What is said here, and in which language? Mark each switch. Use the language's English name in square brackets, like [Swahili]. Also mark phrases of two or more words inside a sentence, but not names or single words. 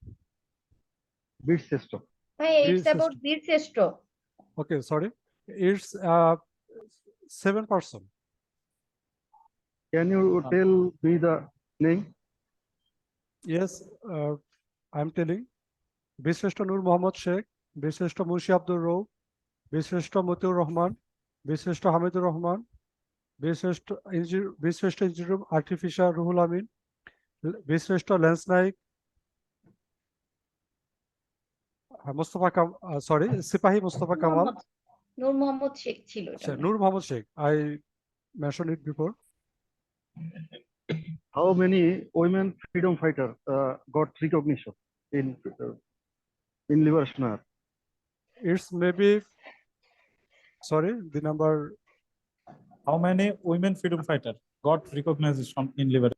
[English] BCS. Hey, Beer it's about system. beer system. Okay, sorry. It's 7%. Can you tell me the name? Yes, I'm telling. Bishreshta Nur Mohammad Sheikh, Bishreshta Munshi Abdul Rauf, Bishreshta Mutiur Rahman, Bishreshta Hamidur Rahman, Bishreshta Engineer Artificial Ruhul Amin, Bishreshta Lance Naik, Mustafa Kamal, sorry, Sipahi Mustafa Kamal, [Bangla] Nur Mohammad Sheikh ছিল এটা [English] Sir, [Bangla] মনে হয়। [English] Nur Mohammad Sheikh. I mentioned it before. How many women freedom fighters got recognition in liberation war? It's maybe, sorry, the number. How many women freedom fighters got recognition in liberation?